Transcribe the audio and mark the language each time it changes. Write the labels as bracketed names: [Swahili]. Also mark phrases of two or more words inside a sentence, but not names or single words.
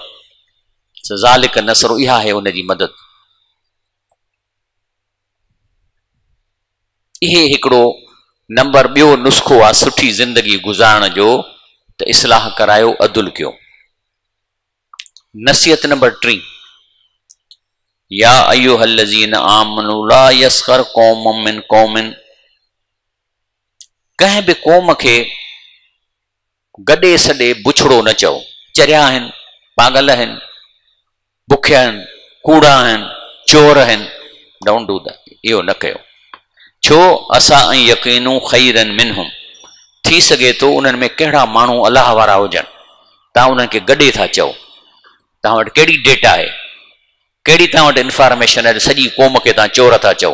[Arabic] ذلك نصر, [Sindhi] इहा आहे हुनजी मदद। इहे हिकिड़ो नंबर ॿियो नुस्ख़ो आहे सुठी ज़िंदगी गुज़ारण जो, त इस्लाह करायो, अदल कयो। नसीहत नंबर 3, [Arabic] يا أيها الذين آمنوا لا يسخر قوم من قوم, [Sindhi] कंहिं बि क़ौम खे गॾे सॾे बुछड़ो न चओ। चरिया आहिनि, पागल आहिनि, बुखिया आहिनि, कूड़ा आहिनि, चोर आहिनि, [English] don't do that, [Sindhi] इहो न कयो। छो? [Arabic] عسى أن يكونوا خيرا منهم, [Sindhi] थी सघे थो उन्हनि में कहिड़ा माण्हू अलाह वारा हुजनि, तव्हां उन्हनि खे गॾे था चओ। तव्हां वटि कहिड़ी डेटा आहे, कहिड़ी तव्हां वटि इंफॉर्मेशन आहे, सॼी क़ौम खे तव्हां चोर था चओ?